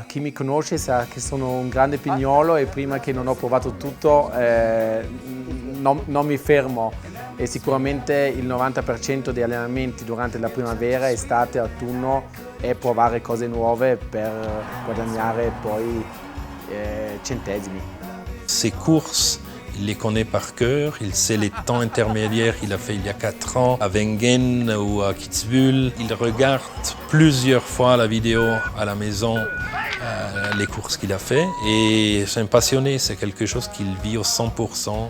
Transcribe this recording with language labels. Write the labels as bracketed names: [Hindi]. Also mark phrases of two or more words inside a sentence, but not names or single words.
[Italian] Chi mi conosce sa che sono un grande pignolo e prima che non ho provato tutto non mi fermo. E sicuramente il 90% degli allenamenti durante la primavera, estate e autunno è provare cose nuove per guadagnare poi centesimi. [French] Ces courses, il les connaît par cœur, il sait les temps intermédiaires qu'il a fait il y a 4 ans à Wengen ou à Kitzbühel. Il regarde plusieurs fois la vidéo à la maison, les courses qu'il a fait. Et c'est un passionné, c'est quelque chose qu'il vit au 100%.